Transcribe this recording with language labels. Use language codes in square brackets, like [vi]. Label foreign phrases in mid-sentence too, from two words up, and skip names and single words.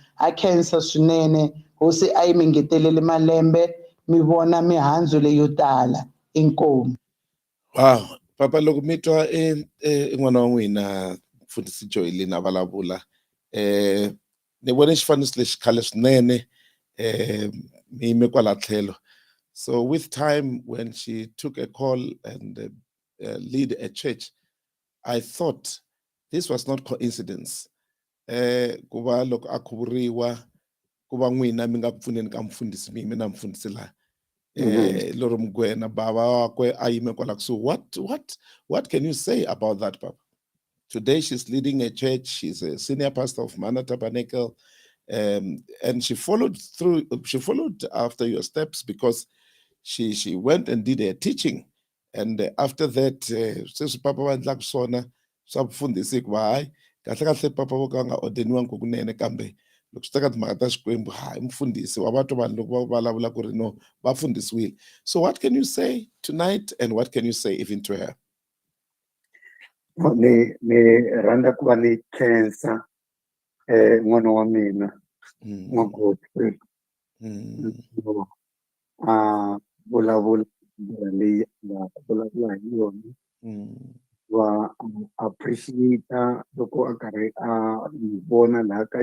[ts] Ha khensa swinene hosi a yi mi ngeteleli malembe mi vona mihandzu leyo tala. Inkomu. Wow, papa loko mi twa n'wana wa n'wina mfundhisi Joyline a vulavula ni vone xifaniso lexi khale swinene mi yime kwala tlhelo. [en] So with time when she took a call and lead a church, I thought this was not coincidence. [ts] Ku va loko a khuvuriwa ku va n'wina mi nga ku pfuneni ka mfundhisi mi na mfundhisi laha. Loro Mgwena baba wakwe a yime kwala kusuhi. [en] What can you say about that, Papa? Today she's leading a church. She's a senior pastor of Mana Tabernacle, and she followed through. She followed after your steps because she went and did a teaching, and after that, since Papa went like sona, [ts] swa vufundhisi ku hayi kahle kahle Papa vo ka nga ordeniwanga kunene kambe loko swi ta ka timhaka ta Xikwembu hayi mfundhisi wa va twa vanhu loko va vulavula ku ri no va fundhisiwile. [en] So what can you say tonight, and what can you say even to her? [ts] Ni rhandza ku va ni khensa n'wana wa mina n'wagodfrey a vulavula leyi va vulavula hi yona wa appreciate loko a karhi a ni vona laha ka